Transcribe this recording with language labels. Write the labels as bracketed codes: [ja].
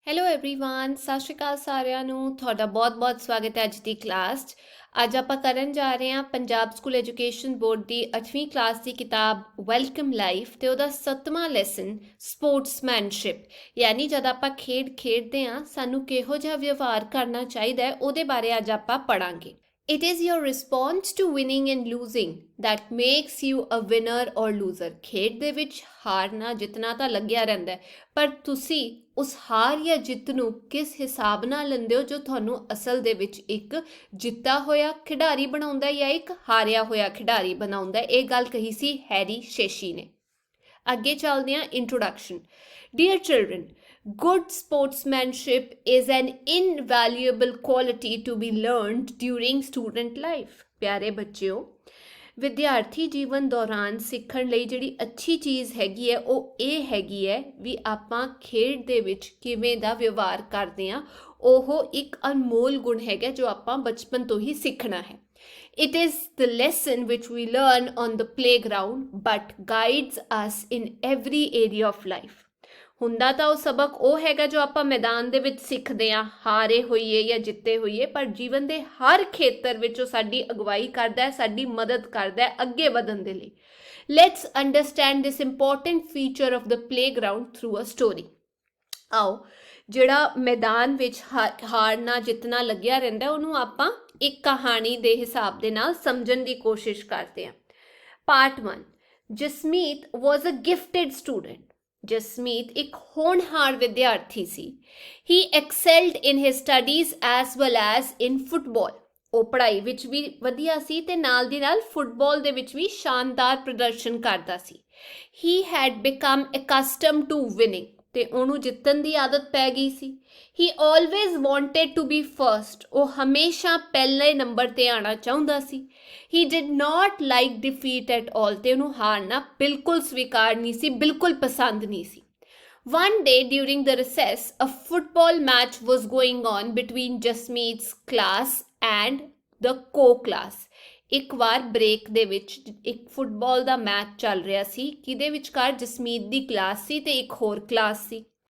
[en] hello everyone [pa] ਸਤਿ ਸ਼੍ਰੀ ਅਕਾਲ ਸਾਰਿਆਂ ਨੂੰ ਤੁਹਾਡਾ ਬਹੁਤ-ਬਹੁਤ ਸਵਾਗਤ ਹੈ ਅੱਜ ਦੀ ਕਲਾਸ 'ਚ। ਅੱਜ ਆਪਾਂ ਕਰਨ ਜਾ ਰਹੇ ਹਾਂ ਪੰਜਾਬ ਸਕੂਲ ਐਜੂਕੇਸ਼ਨ ਬੋਰਡ ਦੀ 8ਵੀਂ ਕਲਾਸ ਦੀ ਕਿਤਾਬ ਵੈਲਕਮ ਲਾਈਫ ਤੇ ਉਹਦਾ 7ਵਾਂ ਲੈਸਨ ਸਪੋਰਟਸਮੈਨਸ਼ਿਪ, ਯਾਨੀ ਜਦ ਆਪਾਂ ਖੇਡ ਖੇਡਦੇ ਹਾਂ ਸਾਨੂੰ ਕਿਹੋ ਜਿਹਾ ਵਿਵਹਾਰ ਕਰਨਾ ਚਾਹੀਦਾ ਹੈ ਉਹਦੇ ਬਾਰੇ ਅੱਜ ਆਪਾਂ ਪੜਾਂਗੇ। [en] It is your response to winning and losing that makes you a winner or loser। [pa] ਖੇਡ ਦੇ ਵਿੱਚ ਹਾਰਨਾ ਜਿੱਤਣਾ ਤਾਂ ਲੱਗਿਆ ਰਹਿੰਦਾ ਹੈ, ਪਰ ਤੁਸੀਂ ਉਸ ਹਾਰ ਜਾਂ ਜਿੱਤ ਨੂੰ ਕਿਸ ਹਿਸਾਬ ਨਾਲ ਲੈਂਦੇ ਹੋ ਜੋ ਤੁਹਾਨੂੰ ਅਸਲ ਦੇ ਵਿੱਚ ਇੱਕ ਜਿੱਤਾ ਹੋਇਆ ਖਿਡਾਰੀ ਬਣਾਉਂਦਾ ਜਾਂ ਇੱਕ ਹਾਰਿਆ ਹੋਇਆ ਖਿਡਾਰੀ ਬਣਾਉਂਦਾ। ਇਹ ਗੱਲ ਕਹੀ ਸੀ ਹੈਰੀ ਸ਼ੇਸ਼ੀ ਨੇ। ਅੱਗੇ ਚੱਲਦੇ ਹਾਂ introduction. [en] Dear children, good sportsmanship is an invaluable quality to be learned during student life। [pa] ਪਿਆਰੇ ਬੱਚਿਓ, ਵਿਦਿਆਰਥੀ ਜੀਵਨ ਦੌਰਾਨ ਸਿੱਖਣ ਲਈ ਜਿਹੜੀ ਅੱਛੀ ਚੀਜ਼ ਹੈਗੀ ਹੈ ਉਹ ਇਹ ਹੈਗੀ ਹੈ ਵੀ ਆਪਾਂ ਖੇਡ ਦੇ ਵਿੱਚ ਕਿਵੇਂ ਦਾ ਵਿਵਹਾਰ ਕਰਦੇ ਹਾਂ। ਉਹ ਇੱਕ ਅਨਮੋਲ ਗੁਣ ਹੈਗਾ ਜੋ ਆਪਾਂ ਬਚਪਨ ਤੋਂ ਹੀ ਸਿੱਖਣਾ ਹੈ। [en] It is the lesson which we learn on the playground but guides us in every area of life। [pa] ਹੁੰਦਾ ਤਾਂ ਉਹ ਸਬਕ ਉਹ ਹੈਗਾ ਜੋ ਆਪਾਂ ਮੈਦਾਨ ਦੇ ਵਿੱਚ ਸਿੱਖਦੇ ਹਾਂ, ਹਾਰੇ ਹੋਈਏ ਜਾਂ ਜਿੱਤੇ ਹੋਈਏ, ਪਰ ਜੀਵਨ ਦੇ ਹਰ ਖੇਤਰ ਵਿੱਚ ਉਹ ਸਾਡੀ ਅਗਵਾਈ ਕਰਦਾ ਹੈ, ਸਾਡੀ ਮਦਦ ਕਰਦਾ ਹੈ ਅੱਗੇ ਵਧਣ ਦੇ ਲਈ। [en] Let's understand this important feature of the playground through a story. [pa] ਆਓ ਜਿਹੜਾ ਮੈਦਾਨ ਵਿੱਚ ਹਾਰਨਾ ਜਿੱਤਣਾ ਲੱਗਿਆ ਰਹਿੰਦਾ ਉਹਨੂੰ ਆਪਾਂ ਇੱਕ ਕਹਾਣੀ ਦੇ ਹਿਸਾਬ ਦੇ ਨਾਲ ਸਮਝਣ ਦੀ ਕੋਸ਼ਿਸ਼ ਕਰਦੇ ਹਾਂ। [en] Part 1, Jasmeet was a gifted student. [pa] ਜਸਮੀਤ ਇੱਕ ਹੋਣਹਾਰ ਵਿਦਿਆਰਥੀ ਸੀ। [en] He excelled in his studies as well as in football. [pa] ਉਹ ਪੜ੍ਹਾਈ ਵਿੱਚ ਵੀ ਵਧੀਆ ਸੀ ਤੇ ਨਾਲ ਦੀ ਨਾਲ ਫੁੱਟਬਾਲ ਦੇ ਵਿੱਚ ਵੀ ਸ਼ਾਨਦਾਰ ਪ੍ਰਦਰਸ਼ਨ ਕਰਦਾ ਸੀ। [en] he had become accustomed to winning, [pa] ਤੇ ਉਹਨੂੰ ਜਿੱਤਣ ਦੀ ਆਦਤ ਪੈ ਗਈ ਸੀ। [en] he always wanted to be first, [pa] ਉਹ ਹਮੇਸ਼ਾ ਪਹਿਲੇ ਨੰਬਰ ਤੇ ਆਉਣਾ ਚਾਹੁੰਦਾ ਸੀ। [en] he did not like defeat at all, [pa] ਤੇ ਉਹਨੂੰ ਹਾਰਨਾ ਬਿਲਕੁਲ ਸਵੀਕਾਰ ਨਹੀਂ ਸੀ, ਬਿਲਕੁਲ ਪਸੰਦ ਨਹੀਂ ਸੀ। [en] One day during the recess, a football match was going on between Jasmeet's class and the co-class। [pa] ਇੱਕ ਵਾਰ ਬ੍ਰੇਕ ਦੇ ਵਿੱਚ ਇੱਕ ਫੁੱਟਬਾਲ ਦਾ ਮੈਚ ਚੱਲ ਰਿਹਾ ਸੀ, ਕਿਹਦੇ ਵਿਚਕਾਰ ਜਸਮੀਤ ਦੀ ਕਲਾਸ ਸੀ ਤੇ ਇੱਕ ਹੋਰ ਕਲਾਸ ਸੀ।